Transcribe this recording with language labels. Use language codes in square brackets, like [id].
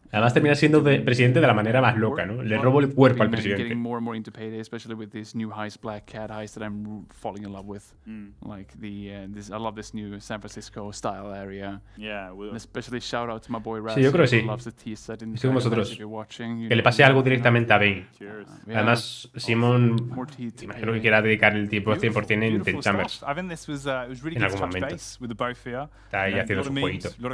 [es] Además termina siendo presidente de la manera más loca, ¿no? Le robo el cuerpo al presidente. [en] Getting more and more into Payday, especially with this new heist, Black Cat heist, that I'm falling in love with. Like I love this new San Francisco style area. Yeah, especially shout out to my boy Raz. [es] Sí, yo creo que sí. [en] Loves the tea set in [es] Estoy con vosotros. Que le pase algo directamente a Bane. Además, Simon, imagino que quiera dedicar el tiempo 100% en Ten Chambers. En algún momento. Está ahí haciendo su jueguito.